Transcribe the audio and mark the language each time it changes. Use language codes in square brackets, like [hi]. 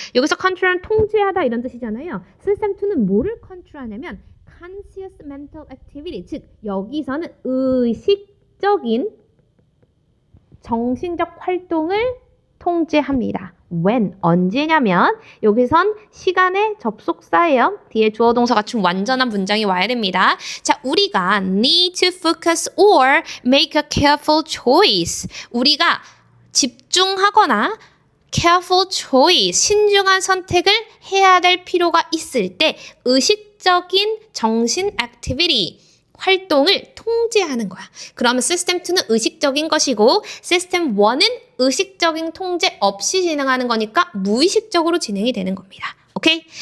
[ko] 여기서 control은 통제하다 이런 뜻이잖아요. 시스템 2는 뭐를 컨트롤하냐면 [en] conscious mental activity, [ko] 즉 여기서는 의식적인 정신적 활동을 통제합니다. when, 언제냐면 여기선 시간의 접속사예요. 뒤에 주어 동사 갖춘 완전한 문장이 와야 됩니다. 자, 우리가 [en] need to focus or make a careful choice. [ko] 우리가 집중하거나 [en] careful choice, [ko] 신중한 선택을 해야 될 필요가 있을 때 의식적인 정신 activity, 활동을 통제하는 거야. 그러면 시스템 2는 의식적인 것이고 시스템 1은 의식적인 통제 없이 진행하는 거니까 무의식적으로 진행이 되는 겁니다. 오케이?